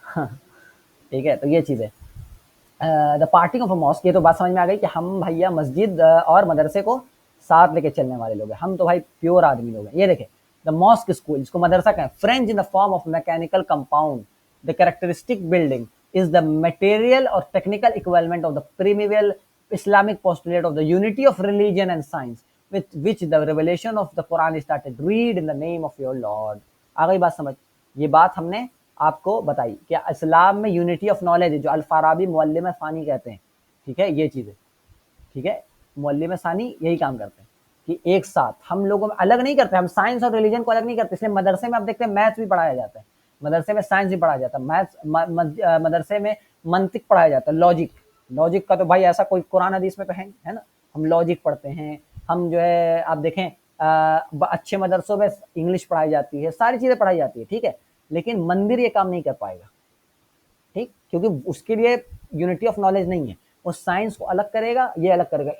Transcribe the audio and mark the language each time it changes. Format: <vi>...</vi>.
<hi>ठीक है, तो ये चीज़ है।</hi> <en>the parting of a mosque,</en> <hi>ये तो बात समझ में आ गई कि हम भैया मस्जिद और मदरसे को साथ लेके चलने वाले लोग हैं, हम तो भाई प्योर आदमी लोग हैं। ये देखें,</hi> <en>the mosque school,</en> <hi>जिसको मदरसा कहें,</hi> <en>French in the form of mechanical compound, the characteristic building is the material और technical equivalent of the primal Islamic postulate of the unity of religion and science, with which the revelation of the Quran started. Read in the name of your Lord.</en> <hi>आ गई बात समझ? ये बात हमने आपको बताई कि इस्लाम में</hi> <en>unity of knowledge</en> <hi>है, जो अल-फाराबी मुअल्लिम सानी कहते हैं, ठीक है, ये चीज़ है, ठीक है, मुअल्लिम सानी यही काम करते हैं कि एक साथ हम लोगों में अलग नहीं करते, हम साइंस और रिलीजन को अलग नहीं करते। इसलिए मदरसे में आप देखते हैं मैथ्स भी पढ़ाया जाता है, मदरसे में साइंस भी पढ़ाया जाता है, मैथ्स मदरसे में मंतिक पढ़ाया जाता है, लॉजिक का तो भाई ऐसा कोई कुरान हदीस में तो है ना, हम लॉजिक पढ़ते हैं, हम जो है आप देखें अच्छे मदरसों में इंग्लिश पढ़ाई जाती है, सारी चीज़ें पढ़ाई जाती है, ठीक है, लेकिन मंदिर ये काम नहीं कर पाएगा, ठीक, क्योंकि उसके लिए यूनिटी ऑफ नॉलेज नहीं है, वो साइंस को अलग करेगा, ये अलग करेगा।</hi>